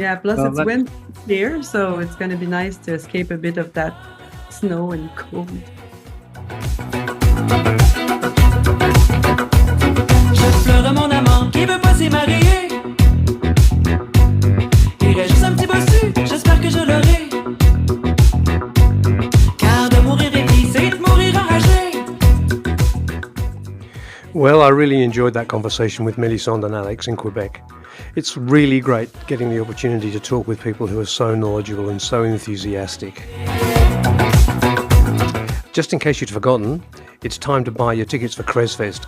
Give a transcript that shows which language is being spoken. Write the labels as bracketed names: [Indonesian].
[English] Yeah, plus it's winter here, so it's going to be nice to escape a bit of that snow and cold. [French] Je pleure mon amant qui veut pas s'y marier. Il reste juste un petit bossu, j'espère que je l'aurai. Car de mourir épris, c'est de mourir enragé. [English] Well, I really enjoyed that conversation with Melisande and Alex in Quebec. It's really great getting the opportunity to talk with people who are so knowledgeable and so enthusiastic. Just in case you'd forgotten, it's time to buy your tickets for CresFest.